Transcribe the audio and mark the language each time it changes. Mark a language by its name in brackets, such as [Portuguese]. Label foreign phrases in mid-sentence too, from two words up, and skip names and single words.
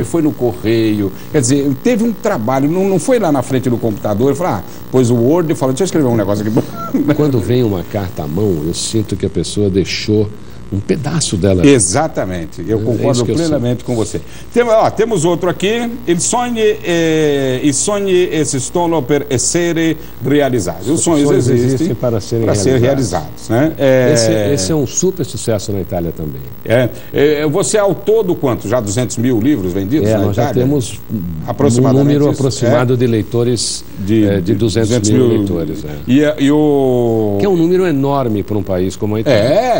[Portuguese] foi no correio. Quer dizer, teve um trabalho, não foi lá na frente do computador e falou, pôs o Word e falou, deixa eu escrever um negócio aqui. Quando vem uma carta à mão, eu sinto que a pessoa deixou um pedaço dela. Exatamente, eu concordo plenamente com você. Temos outro aqui, [Italian] i sogni esistono per essere realizzati. [Portuguese] Os sonhos existem para serem realizados. Né? Esse é um super sucesso na Itália também. Você ao todo quanto? Já 200 mil livros vendidos na nós Itália? Já temos um número aproximado de leitores de 200 mil leitores. Que é um número enorme para um país como a Itália.